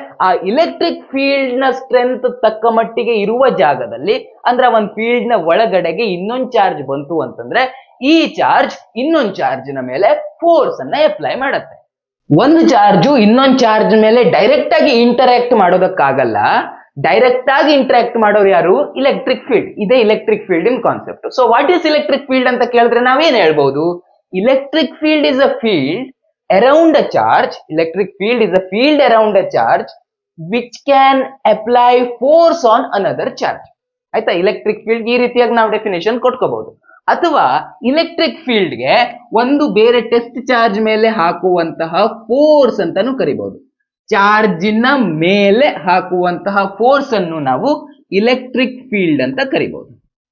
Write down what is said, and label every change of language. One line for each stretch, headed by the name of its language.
Kannada: ಆ electric field ನ strength ತಕ್ಕ ಮಟ್ಟಿಗೆ ಇರುವ ಜಾಗದಲ್ಲಿ, ಅಂದ್ರೆ ಒಂದು ಫೀಲ್ಡ್ ನ ಒಳಗಡೆಗೆ ಇನ್ನೊಂದು ಚಾರ್ಜ್ ಬಂತು ಅಂತಂದ್ರೆ ಈ ಚಾರ್ಜ್ ಇನ್ನೊಂದು ಚಾರ್ಜ್ ನ ಮೇಲೆ ಫೋರ್ಸ್ ಅನ್ನ ಅಪ್ಲೈ ಮಾಡುತ್ತೆ. ಒಂದು ಚಾರ್ಜು ಇನ್ನೊಂದು ಚಾರ್ಜ್ ಮೇಲೆ ಡೈರೆಕ್ಟ್ ಆಗಿ ಇಂಟರಾಕ್ಟ್ ಮಾಡೋದಕ್ಕಾಗಲ್ಲ. ಡೈರೆಕ್ಟ್ ಆಗಿ ಇಂಟರಾಕ್ಟ್ ಮಾಡೋರು ಯಾರು? Electric field. ಇದೇ electric field in concept.
English: so what is electric field
Kannada: ಅಂತ ಕೇಳಿದ್ರೆ ನಾವೇನ್ ಹೇಳ್ಬಹುದು?
English: Electric field is a field around a charge. Electric field is a field around a charge which can apply force on another charge.
Kannada: ಆಯ್ತಾ? Electric field ಈ ರೀತಿಯಾಗಿ ನಾವು definition ಕೊಟ್ಕೋಬಹುದು. ಅಥವಾ electric field ಗೆ ಒಂದು ಬೇರೆ ಟೆಸ್ಟ್ ಚಾರ್ಜ್ ಮೇಲೆ ಹಾಕುವಂತಹ ಫೋರ್ಸ್ ಅಂತಾನು ಕರಿಬಹುದು. ಚಾರ್ಜಿನ ಮೇಲೆ ಹಾಕುವಂತಹ ಫೋರ್ಸ್ ಅನ್ನು ನಾವು ಇಲೆಕ್ಟ್ರಿಕ್ ಫೀಲ್ಡ್ ಅಂತ ಕರಿಬಹುದು.